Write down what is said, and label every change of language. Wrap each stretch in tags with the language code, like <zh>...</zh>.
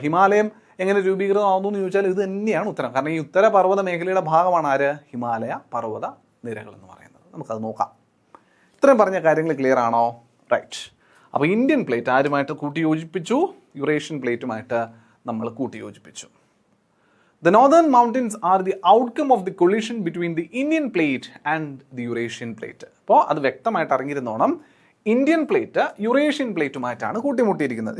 <ml>ഹിമാലയം എങ്ങനെ രൂപീകൃതമാകുന്നു എന്ന് ചോദിച്ചാൽ ഇത് തന്നെയാണ് ഉത്തരം. കാരണം ഈ ഉത്തര പർവ്വത മേഖലയുടെ ഭാഗമാണ് ആര്? ഹിമാലയ പർവ്വത നിരകൾ എന്ന് പറയുന്നത്. നമുക്കത് നോക്കാം. ഇത്രയും പറഞ്ഞ കാര്യങ്ങൾ ക്ലിയർ ആണോ? റൈറ്റ്. അപ്പോൾ ഇന്ത്യൻ പ്ലേറ്റ് ആരുമായിട്ട് കൂട്ടിയോജിപ്പിച്ചു? യുറേഷ്യൻ പ്ലേറ്റുമായിട്ട് നമ്മൾ കൂട്ടിയോജിപ്പിച്ചു.</ml> <en>The northern mountains are the outcome of the collision between the Indian plate and the Eurasian plate.</en> <ml>അപ്പോൾ അത് വ്യക്തമായിട്ട് അറിഞ്ഞിരുന്നോണം. Indian plate Eurasian പ്ലേറ്റുമായിട്ടാണ് കൂട്ടിമുട്ടിയിരിക്കുന്നത്.</ml>